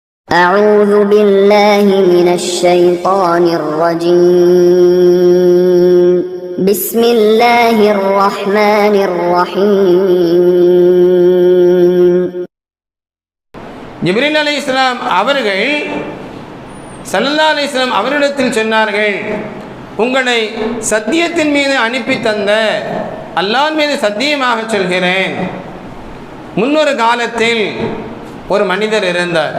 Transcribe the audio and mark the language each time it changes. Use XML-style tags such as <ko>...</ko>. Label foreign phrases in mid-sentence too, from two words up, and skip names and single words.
<ar>أعوذ بالله من الشيطان الرجيم بسم الله الرحمن الرحيم.</ar> <ta>ஜிப்ரீல் அலைஹிஸ்ஸலாம் அவர்கள்</ta> <ar>صلى الله عليه وسلم</ar> <ta>அவரிடத்தில் சொன்னார்கள், உங்களை சத்தியத்தின் மீது அனுப்பி தந்த அல்லாஹ் மீது சத்தியமாக சொல்கிறேன், முன்னொரு காலத்தில் ஒரு மனிதர் இருந்தார்.</ta>